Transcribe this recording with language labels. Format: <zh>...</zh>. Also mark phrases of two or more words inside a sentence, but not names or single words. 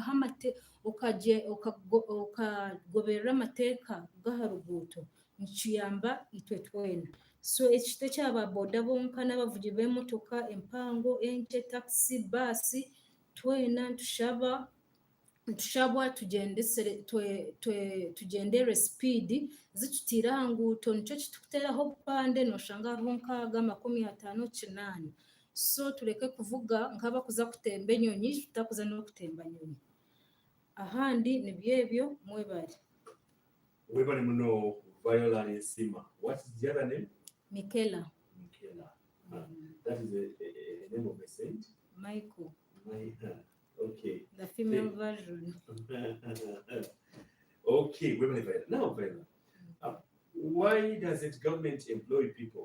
<nyn>okagoberera amateeka gaha ruguuto nikiyamba itwe twena so ekito ekyaba boda bonka n'abavugi b'emotoka empango enkye taxi baasi twena ntushabwa tugendere speed zitutira aha nguuto nikyo kitukuteraho obupande noshanga hariho nk'aga 58 so tureke kuvuga nk'abakuza kutemba enyonyi tutakuza n'okutemba nyonyi ahandi nibyebyo mwebale</nyn> <en>muno Viola Nsima. What is the other name? Michaela. That is a name of a saint? Michael. Okay. The female version. Okay, now Viola. Why does the government employ people?</en>